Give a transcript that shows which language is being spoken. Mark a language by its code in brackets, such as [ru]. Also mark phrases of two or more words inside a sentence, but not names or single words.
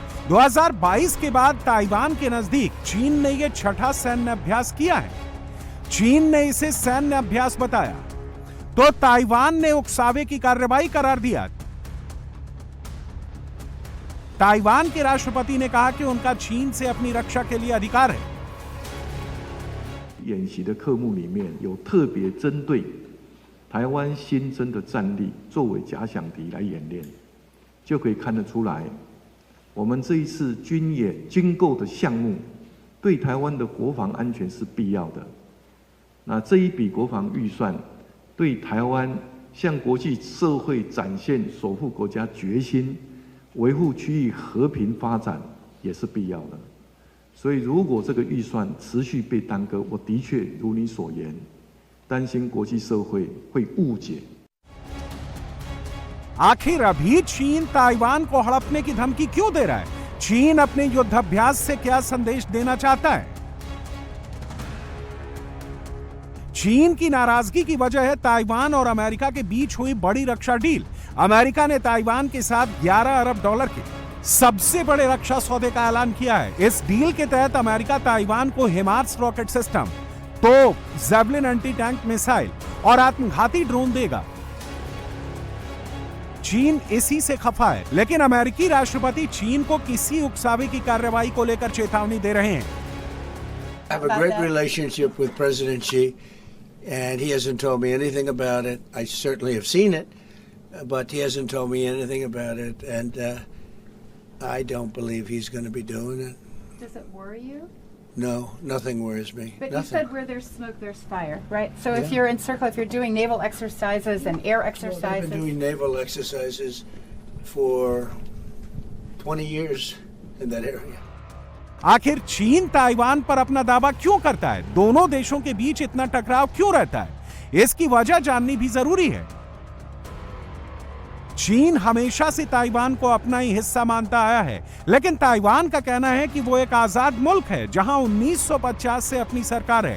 [hi] 2022 के बाद ताइवान के नजदीक चीन ने यह छठा सैन्य अभ्यास किया है। चीन ने इसे सैन्य अभ्यास बताया, तो ताइवान ने उकसावे की कार्रवाई करार दिया। ताइवान के राष्ट्रपति ने कहा कि उनका चीन से अपनी रक्षा के लिए अधिकार है। [zh] 演习的科目里面有特别针对台湾新增的战力作为假想敌来演练，就可以看得出来，我们这一次军演军购的项目对台湾的国防安全是必要的。那这一笔国防预算对台湾向国际社会展现守护国家决心、维护区域和平发展也是必要的。所以，如果这个预算持续被耽搁，我的确如你所言，担心国际社会会误解。 [hi] आखिर अभी चीन ताइवान को हड़पने की धमकी क्यों दे रहा है? चीन अपने युद्धाभ्यास से क्या संदेश देना चाहता है? चीन की नाराजगी की वजह है ताइवान और अमेरिका के बीच हुई बड़ी रक्षा डील। अमेरिका ने ताइवान के साथ 11 अरब डॉलर के सबसे बड़े रक्षा सौदे का ऐलान किया है। इस डील के तहत अमेरिका ताइवान को हिमार्स [en] rocket system, [hi] तोप, ज़ेवलिन [en] anti tank missile [hi] और आत्मघाती ड्रोन देगा। चीन इसी से खफा है, लेकिन अमेरिकी राष्ट्रपति चीन को किसी उकसावे की कार्रवाई को लेकर चेतावनी दे रहे हैं। [en] I have a great relationship with President Xi, and he hasn't told me anything about it. I certainly have seen it, but he hasn't told me anything about it, and I don't believe he's going to be doing it. Does it worry you? No, nothing worries me. But nothing. you said where there's smoke, there's fire, right? So Yeah. if you're in circle, if you're doing naval exercises and air Well, exercises, I've been doing naval exercises for 20 years in that area. [hi] आखिर चीन ताइवान पर अपना दावा क्यों करता है? दोनों देशों के बीच इतना टकराव क्यों रहता है? इसकी वजह जाननी भी जरूरी है। चीन हमेशा से ताइवान को अपना ही हिस्सा मानता आया है, लेकिन ताइवान का कहना है कि वो एक आजाद मुल्क है जहां 1950 से अपनी सरकार है।